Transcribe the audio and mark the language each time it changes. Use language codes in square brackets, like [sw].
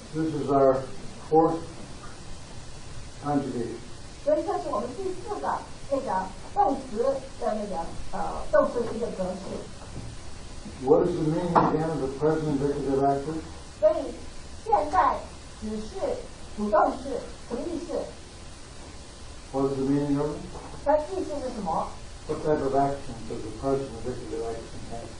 [en] This is our fourth conjugation. [zh] 所以这是我们第四个那个动词的那个动词的一个格式。 [en] What is the meaning again of the present indicative active? [zh] 所以现在只是主动式，什么意思？ [en] What is the meaning of it? [zh] 它意思是什么？ [en] What type of action does the present indicative action have?